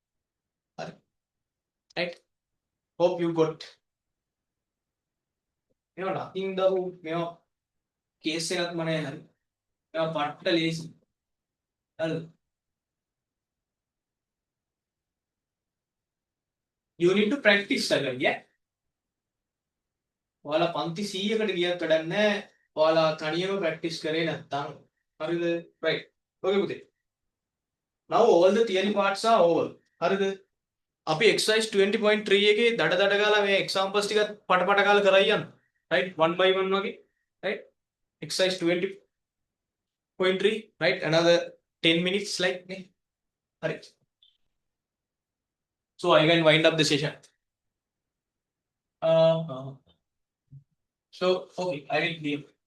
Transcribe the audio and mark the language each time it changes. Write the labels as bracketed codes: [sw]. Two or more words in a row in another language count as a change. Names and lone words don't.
[en] Right? Hope you got. Nothing the case lazy. You need to practice again, yeah? [si] ඔයාලා පන්ති 100කට ගියක් වැඩක් නැහැ. ඔයාලා තනියම ප්‍රැක්ටිස් කරේ නැත්නම්. හරිද? [en] Right. Okay [si] පුතේ. [en] Now all the theory parts are over. [si] හරිද? අපි exercise 20.3 එකේ දඩ දඩ ගාලා මේ examples ටික පට ගාලා කරයි යන්න. [en] Right? 1 by 1 වගේ. Right? Exercise 20.3. Right? Another 10 minutes like ne. Right. So I can wind up the session. So okay, I will leave.